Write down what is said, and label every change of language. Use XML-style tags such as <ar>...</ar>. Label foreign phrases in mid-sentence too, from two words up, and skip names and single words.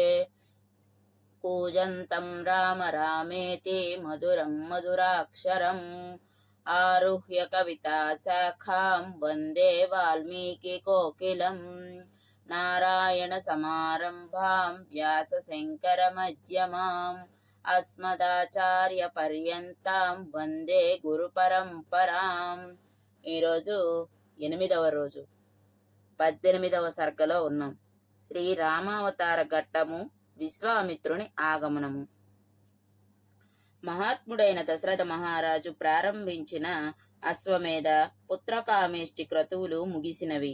<sa>कूजन्तं राम रामेति मधुरं मधुराक्षरम् आरुह्य कविताशाखां वन्दे वाल्मीकिकोकिलम्। नारायणसमारम्भां व्यासशङ्करमध्यमाम् अस्मदाचार्यपर्యంతం వందే గురుపరంపరాం.</sa> <te>ఈరోజు 8వ రోజు 18వ సర్గలో ఉన్నాం. శ్రీరామావతార ఘట్టము, విశ్వామిత్రుని ఆగమనము. మహాత్ముడైన దశరథ మహారాజు ప్రారంభించిన అశ్వమేధ పుత్రకామేష్టి క్రతువులు ముగిసినవి.</te>